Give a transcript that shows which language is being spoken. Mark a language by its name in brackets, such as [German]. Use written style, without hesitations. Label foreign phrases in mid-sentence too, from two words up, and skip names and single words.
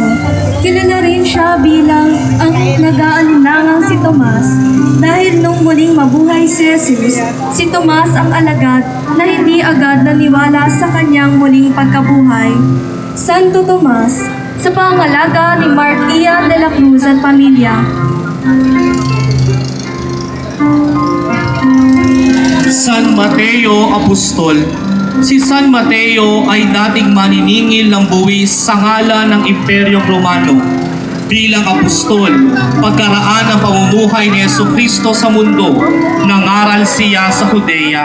[Filipino] Kilala rin siya bilang ang nag-aalinlangang si Tomas dahil nung muling mabuhay si Jesus, si Tomas ang alagad na hindi agad naniwala sa kanyang muling pagkabuhay. Santo Tomas, sa pangalaga ni Mark Ian de la Cruz at pamilya. San Mateo Apostol. Si San Mateo ay dating maniningil ng buwis sa ngalan ng Imperyong Romano. Bilang apostol, pagkaraan ng pamumuhay ni Jesucristo sa mundo, nangaral siya sa Judea.